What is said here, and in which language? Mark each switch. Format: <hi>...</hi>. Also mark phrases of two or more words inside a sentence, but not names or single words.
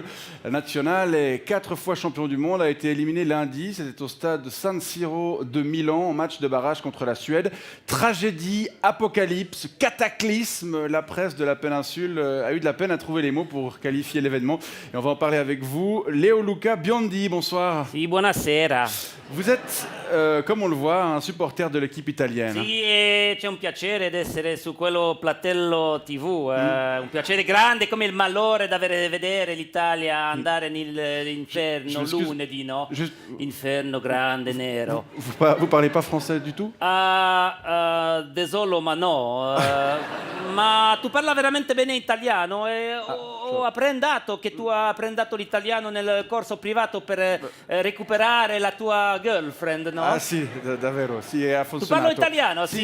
<fr>La nationale est 4 fois champion du monde, a été éliminée lundi. C'était au stade San Siro de Milan, en match de barrage contre la Suède. Tragédie, apocalypse, cataclysme. La presse de la péninsule a eu de la peine à trouver les mots pour qualifier l'événement. Et on va en parler avec vous. Leo Luca Biondi, bonsoir.</fr> <it>Sì, buonasera.</it> <fr>Vous êtes, comme on le voit, un supporter de l'équipe italienne.</fr> <it>Sì, c'è un piacere di essere su quello platello TV, un piacere grande come il malore da vedere l'Italia andare nell'inferno lunedì, no? Inferno grande, nero.</it> <fr>Vous parlez pas français du tout?</fr> <it>Desolo, ma no. Ma tu parla veramente bene italiano e ho apprendato che tu hai apprendato l'italiano nel corso privato per recuperare la tua girlfriend, no? Ah sì, davvero, sì, ha funzionato. Tu parlo italiano, sì?</it>